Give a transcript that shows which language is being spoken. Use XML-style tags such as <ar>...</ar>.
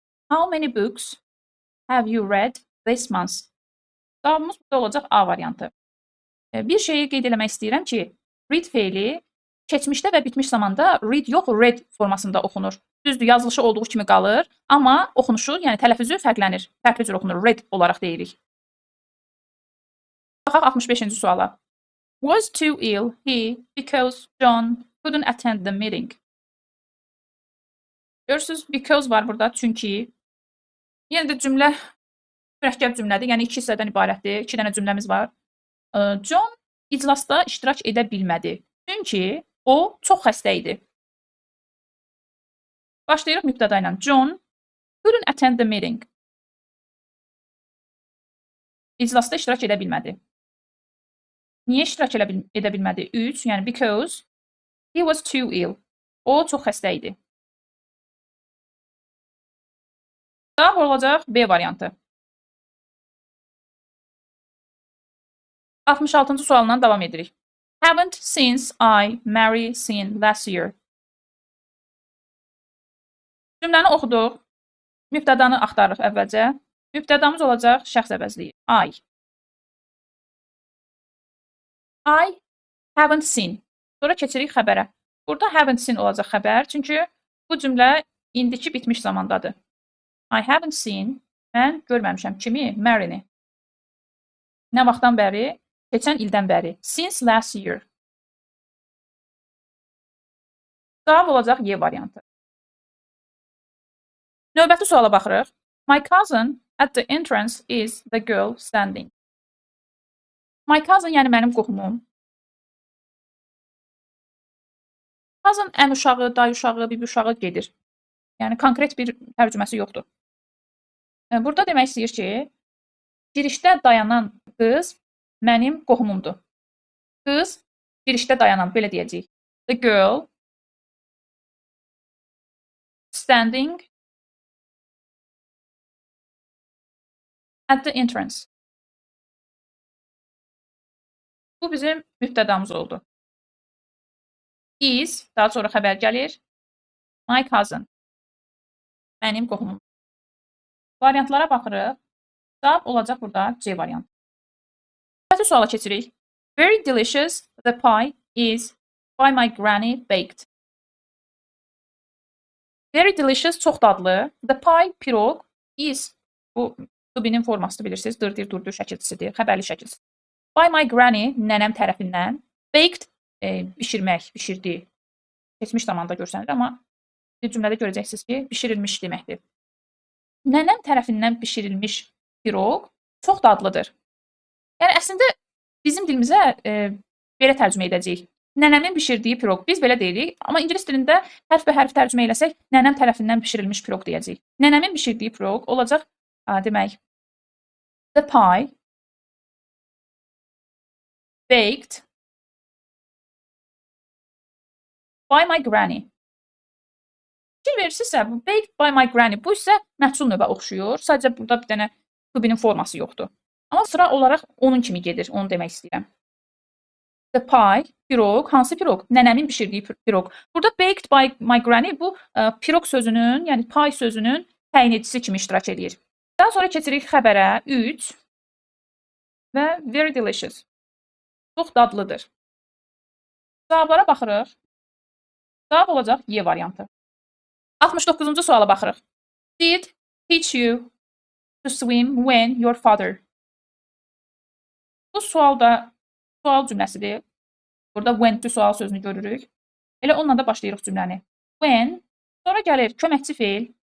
<en>How many books have you read this month?</en> <az>Cavabımız burada olacaq A variantı. Bir şeyi qeyd eləmək istəyirəm ki, read feili keçmişdə və bitmiş zamanda read yox, read formasında oxunur. Düzdür, yazılışı olduğu kimi qalır, amma oxunuşu, yəni tələffüzü fərqlənir. Fərqli cür oxunur, read olaraq deyirik. Baxaq 65-ci suala.</az> <en>Was too ill he because John couldn't attend the meeting.</en> <az>Görürsünüz, because var burada, çünki. Yenə də cümlə mürəkkəb cümlədir, yəni 2 hissədən ibarətdir. 2 dənə cümləmiz var. John iclasda iştirak edə bilmədi, çünki o çox xəstə idi. Başlayırıq mübtəda ilə.</az> <en>John couldn't attend the meeting.</en> <az>İclasda iştirak edə bilmədi. Niyə iştirak edə bilmədi?</az> <en>3, yəni because he was too ill.</en> <az>O çox xəstə idi. Cavab olacaq B variantı. 66-cı sualından davam edirik.</az> <en>Haven't since I married seen last year.</en> <az>Cümləni oxuduq. Mübtədanı axtarırıq əvvəlcə. Mübtədamız olacaq şəxs əvəzliyi.</az> <en>I haven't seen.</en> <az>Sonra keçirik xəbərə. Burada haven't seen olacaq xəbər, çünki bu cümlə indiki bitmiş zamandadır. I haven't seen. Mən görməmişəm kimi? Marry-ni. Nə vaxtdan bəri? Keçən ildən bəri.</az> <en>Since last year.</en> <az>Cavab olacaq Y variantı. Növbəti suala baxırıq.</az> <en>My cousin at the entrance is the girl standing. My cousin</en> <az>yəni mənim qohumum. Cousin ən uşağı, dayı uşağı, bibi uşağı gedir. Yəni konkret bir tərcüməsi yoxdur. Burada demək istəyir ki, girişdə dayanan qız mənim qohumumdur. Qız girişdə dayanan, belə deyəcəyik.</az> <en>The girl standing at the entrance.</en> <az>Bu bizim mübtədamız oldu. Is, daha sonra xəbər gəlir. My cousin. Mənim qohumum. Variantlara baxırıq. Cavab olacaq burada C variantı. Növbəti suala keçirik.</az> <en>Very delicious, the pie is by my granny baked. Very delicious,</en> <az>çox dadlı. The pie, piroq, is, bu to be-nin formasıdır bilirsiniz. Dırdır, durdur şəkilçisidir, xəbərli şəkilçisidir. By my granny, nənəm tərəfindən. Baked, bişirmək, bişirdi. Keçmiş zamanda görsənir, amma bir cümlədə görəcəksiniz ki, bişirilmiş deməkdir. Nənəm tərəfindən bişirilmiş piroq çox dadlıdır. Yəni, əslində, bizim dilimizə belə tərcümə edəcəyik. Nənəmin bişirdiyi piroq. Biz belə deyirik, amma ingilis dilində hərf və hərf tərcümə eləsək, nənəm tərəfindən bişirilmiş piroq deyəcəyik. Nənəmin bişirdiyi piroq olacaq, demək,</az> <en>the pie baked by my granny.</en> <az>Fikir verirsinizsə, bu</az> <en>baked by my granny,</en> <az>bu isə məhsul növə oxşuyur. Sadəcə burada bir dənə to be-nin forması yoxdur. Amma sıra olaraq onun kimi gedir, onu demək istəyirəm. The pie, piroq, hansı piroq? Nənəmin bişirdiyi piroq. Burada</az> <en>baked by my granny</en> <az>bu piroq sözünün, yəni pie sözünün təyin edicisi kimi iştirak edir. Daha sonra keçirik xəbərə 3 və</az> <en>very delicious.</en> <az>Çox dadlıdır. Cavablara baxırıq. Cavab olacaq Y variantı. 69-cu suala baxırıq.</az> <en>Did teach you to swim when your father?</en> <az>Bu sualda sual cümləsidir. Burada when to sual sözünü görürük. Elə onunla da başlayırıq cümləni. When, sonra gəlir köməkçi feil.</az>